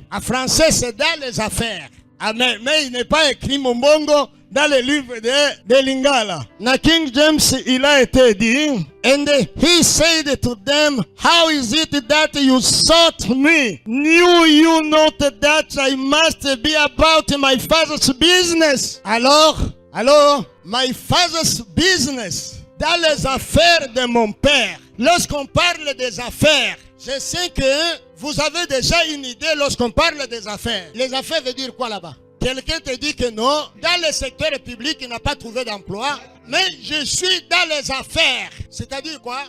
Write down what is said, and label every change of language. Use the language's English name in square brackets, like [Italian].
[French] En français, c'est dans les affaires. Amen. Mais il n'est pas écrit Mombongo dans le livre de Lingala. [English] Na King James, [French] il a été dit, [English] and he said to them, how is it that you sought me? Knew you not that I must be about my father's business? Alors, my father's business. [French] Dans les affaires de mon père. Lorsqu'on parle des affaires, je sais que vous avez déjà une idée lorsqu'on parle des affaires. Les affaires veut dire quoi là-bas? Quelqu'un te dit que non, dans le secteur public, il n'a pas trouvé d'emploi, mais je suis dans les affaires. C'est-à-dire quoi?